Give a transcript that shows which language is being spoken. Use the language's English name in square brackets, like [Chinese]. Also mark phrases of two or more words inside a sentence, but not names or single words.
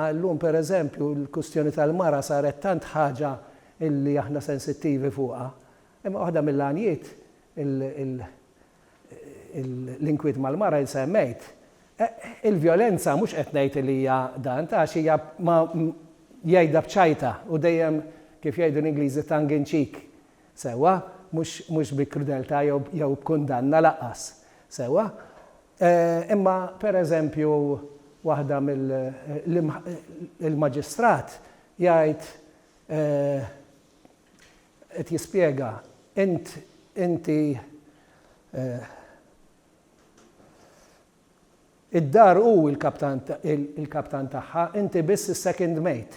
[Maltese] Llum pereżempju l-kwistjoni tal-mara saret tant ħaġa illi aħna sensittivi fuqha. Imma waħda mill-għanijiet l-inkwiet mal-mara li semmejt. Il-vjolenza mhux qed ngħid li hija dan ta' xi hija jgħidha bċajta u dejjem kif jgħidu l-Ingliżi [English] tongue in cheek. [Maltese] Sewwa, mhux bi krudeltà jew b'kundanna laqqas. Sewwa. Imma pereżempju waħda mill-maġistrat jgħid qed jispjega inti id-dar u il-kaptan tagħha, inti biss is- [English] second mate.